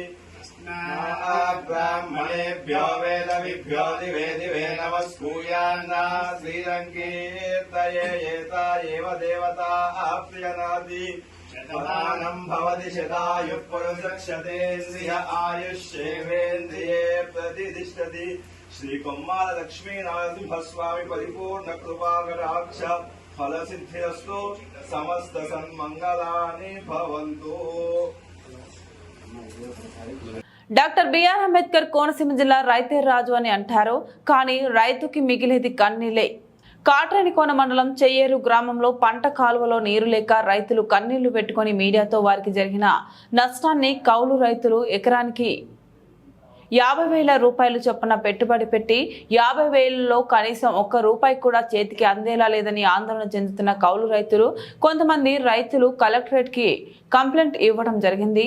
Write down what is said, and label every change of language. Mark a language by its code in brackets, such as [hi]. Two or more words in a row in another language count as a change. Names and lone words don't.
[sa] ब्राह्मणेभ्यो वेदविभ्यो दिवे दिवे नमस्कूयान्ना श्रीरङ्कीर्तये एता एव देवता प्रियनाति प्रधानं भवति शतायुः पुरुषक्षतेन्द्रिय आयुष्येवेन्द्रिये प्रतिष्ठति श्री कोम्माल लक्ष्मी नरसिंहस्वामी परिपूर्ण कृपाकटाक्ष फलसिद्धिरस्तु समस्त सन्मंगलानि भवन्तु. [te] డాక్టర్ బిఆర్ అంబేద్కర్ కోనసీమ జిల్లా రైతే రాజు అని అంటారు, కానీ రైతుకి మిగిలేది కన్నీలే. కాట్రేనికోన మండలం చెయ్యేరు గ్రామంలో పంట కాలువలో నీరు లేక రైతులు కన్నీళ్లు పెట్టుకుని మీడియాతో వారికి జరిగిన నష్టాన్ని కౌలు రైతులు ఎకరానికి 50,000 రూపాయలు చొప్పున పెట్టుబడి పెట్టి 50,000లో కనీసం ఒక్క రూపాయి కూడా చేతికి అందేలా లేదని ఆందోళన చెందుతున్న కౌలు రైతులు కొంతమంది రైతులు కలెక్టరేట్ కి కంప్లైంట్ ఇవ్వడం జరిగింది.